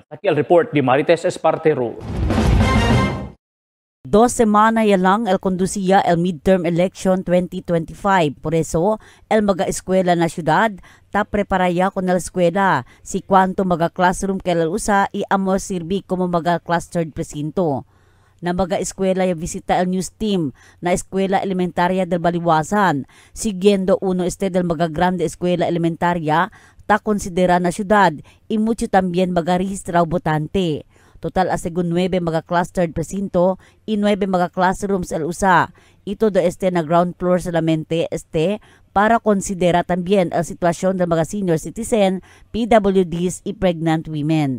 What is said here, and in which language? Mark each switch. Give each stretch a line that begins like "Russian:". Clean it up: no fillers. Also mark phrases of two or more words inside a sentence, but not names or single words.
Chavacano: Aquí el report de Marites Espartero. 2 semanas ya lang el conducía el midterm election 2025. Por eso, el mga eskwela na syudad ta preparaya con el eskwela si cuanto mga classroom kelal usa y amo sirbi como mga clustered presinto. Na mga eskwela ya visita el news team na eskwela elementaria del Baliwasan. Siguiendo uno del mga grande eskwela elementaria ta konsidera na syudad y mucho también mga rehistrao botante. Total según 9 mga clustered presinto y 9 mga classrooms el usa. Ito do na ground floor solamente para konsidera también el sitwasyon ng mga
English: senior citizen,
Chavacano: PWDs y
English: pregnant women.